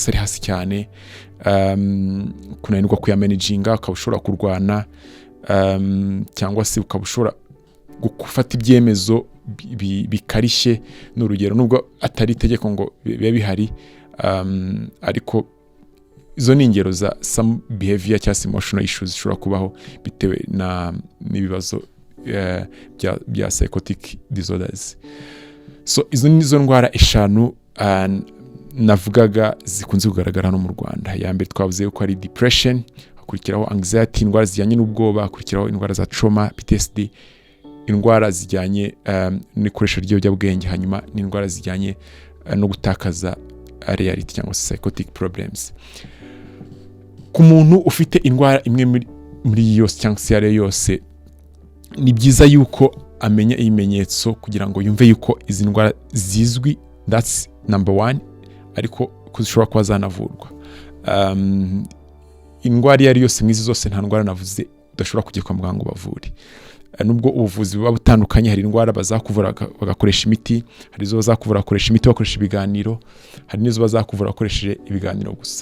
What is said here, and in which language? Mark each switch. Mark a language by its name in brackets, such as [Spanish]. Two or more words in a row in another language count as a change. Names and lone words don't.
[Kinyarwanda] se ari hasi cyane, kunanirwa kuyamanaginga, ukaba ushobora kurwana, cyangwa se ukaba ushobora gufata ibyemezo bikarishye n'urugero, nubwo atari itegeko ngo bibe bihari, ariko izo ni ingero za [English] some behavior [Kinyarwanda] cyangwa se [English] emotional issues [Kinyarwanda] zishobora kubaho bitewe n'ibibazo bya [English] psychotic disorders. [Kinyarwanda] So izo nizo ndwara eshanu navugaga zikunze kugaragara hano mu Rwanda. Ya mbere twavuze ko ari depression, hakurikiraho anxiety, indwara zijyanye n'ubwoba, hakurikiraho indwara za trauma, PTSD, indwara zijyanye n'ikoresho ry'ibiyobyabwenge, hanyuma n'indwara zijyanye no gutakaza reality cyangwa se [English] psychotic problems. [Kinyarwanda] Ku muntu ufite indwara imwe muri yose cyangwa se yari yose, ni byiza yuko amenya ibimenyetso kugira ngo yumve yuko izi ndwara zizwi, [English] that's number one, [Kinyarwanda] ariko kuzishobora kuba zanavurwa. Indwara yari yose mwizi zose nta ndwara navuze udashobora kujya kwa muganga ngo bavure. Nubwo ubuvuzi buba butandukanye, hari indwara bazakuvura bagakoresha imiti, hari izo bazakuvura bakoresha imiti bakoresha ibiganiro, hari n'izo bazakuvura bakoresheje ibiganiro gusa.